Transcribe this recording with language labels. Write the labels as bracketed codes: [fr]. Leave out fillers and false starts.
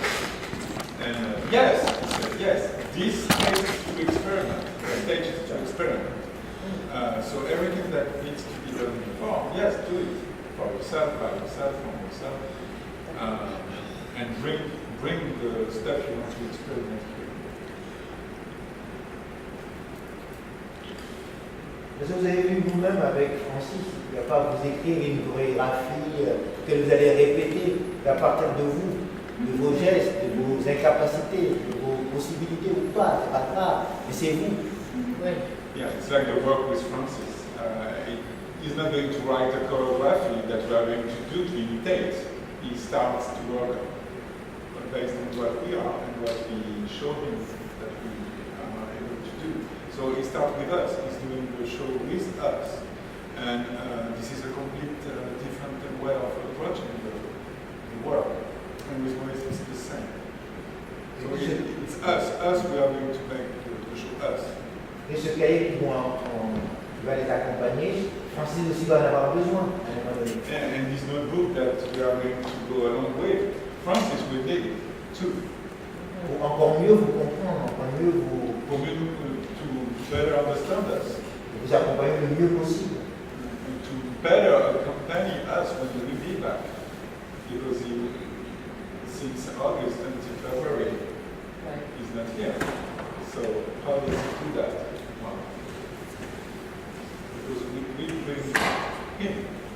[en] And yes, this stages to experiment, so everything that needs to be done before, yes, do it for yourself, by yourself, from yourself, and bring the stuff you want to experiment with. [fr] Parce que vous avez vu vous-même avec Francis, il ne va pas vous écrire une chorégraphie que vous allez répéter à partir de vous, de vos gestes, de vos incapacités, de vos possibilités ou pas, c'est pas grave, mais c'est vous. Ouais. [en] Yeah, it's like the work with Francis. He's not going to write a choreography that we are going to do to imitate. He starts to work based on what we are and what we show him that we are able to do. So he starts with us. He's doing the show with us. And this is a complete different way of approaching the work. And with Moïse, it's the same. So it's us, we are going to make the show us. [fr] Et ce cahier qui va les accompagner, Francis aussi va en avoir besoin à un moment donné. [en] And this notebook that we are going to go along with, Francis will need it too. [fr] Pour encore mieux vous comprendre, encore mieux vous [en] better understand us, [fr] vous accompagner le mieux possible. [en] to better accompany us when we will be back, because since August until February, Right. he's not here. So how does he do that? Well, because we bring him.